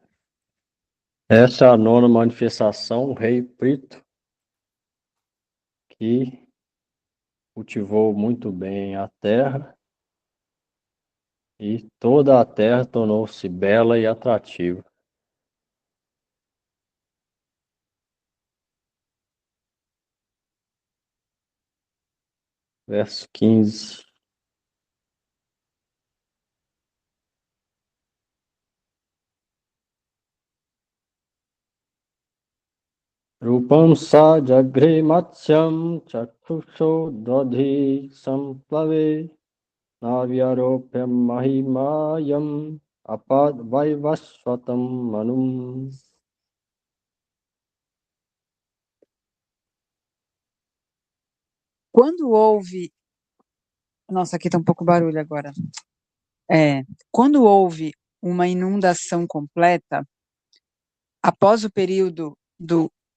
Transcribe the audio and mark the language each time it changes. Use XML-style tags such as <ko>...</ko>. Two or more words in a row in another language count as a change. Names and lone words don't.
<pt>Essa é a nona manifestação, o rei Prito, que cultivou muito bem a terra e toda a terra tornou-se bela e atrativa. Verso 15.</pt> <sa>रूपं स जगृहे मात्स्यं चाक्षुषोदधि सम्प्लवे नाव्यारोप्य महीमय्याम् अपाद् वैवस्वतं मनुम्.</sa> <pt>Quando houve. Nossa, aqui está um pouco barulho agora. Quando houve uma inundação completa, após o período do</pt>